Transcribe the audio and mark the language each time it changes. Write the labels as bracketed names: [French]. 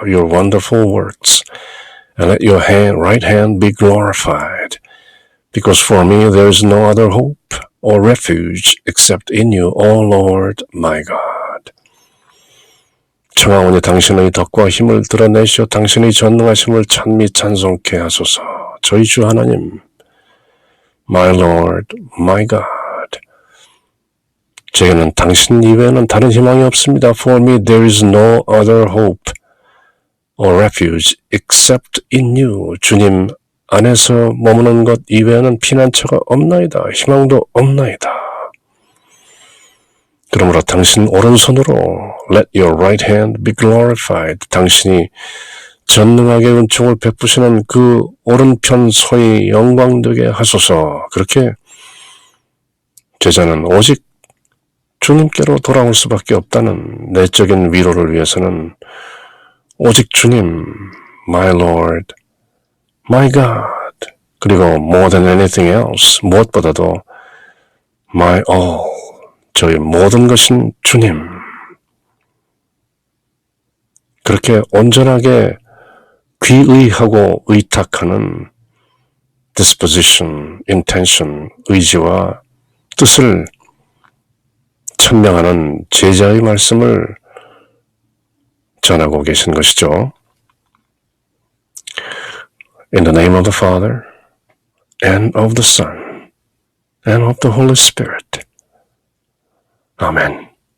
[English] Your wonderful works, and let your right hand be glorified. Because for me there is no other hope or refuge except in you, O Lord my God. [Korean] 청하오니 당신의 덕과 힘을 드러내시어 당신의 전능하심을 찬미 찬송케 하소서. 저희 주 하나님, [English] my Lord, my God. [Korean] 제게는 당신 이외에는 다른 희망이 없습니다. [English] For me there is no other hope or refuge except in you. [Korean] 주님 안에서 머무는 것 이외에는 피난처가 없나이다. 희망도 없나이다. 그러므로 당신 오른손으로 [English] let your right hand be glorified. [Korean] 당신이 전능하게 은총을 베푸시는 그 오른편 손이 영광되게 하소서. 그렇게 제자는 오직 주님께로 돌아올 수밖에 없다는 내적인 위로를 위해서는 오직 주님, [English] my Lord, my God, [Korean] 그리고 [English] more than anything else, [Korean] 무엇보다도 [English] my all, [Korean] 저의 모든 것인 주님. 그렇게 온전하게 귀의하고 의탁하는 disposition, intention, 의지와 뜻을 천명하는 제자의 말씀을 전하고 계신 것이죠. [English] In the name of the Father, and of the Son, and of the Holy Spirit. Amen.